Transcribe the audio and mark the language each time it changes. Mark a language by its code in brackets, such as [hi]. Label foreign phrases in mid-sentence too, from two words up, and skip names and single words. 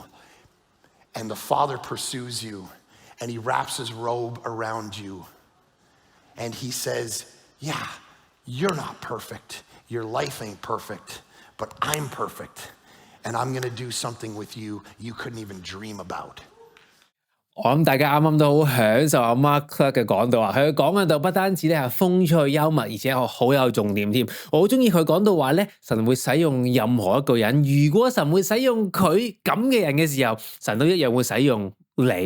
[en] And the Father pursues you, and he wraps his robe around you. And he says, yeah, you're not perfect. Your life ain't perfect, but I'm perfect. And I'm going to do something with you you couldn't even dream about. [yue] 我諗大家啱啱都好享受阿 Mark 嘅講道啊！佢講嘅道不單止咧係風趣幽默，而且好有重點添。我好中意佢講到話咧，神會使用任何一個人。如果神會使用佢咁嘅人嘅時候，神都一樣會使用你。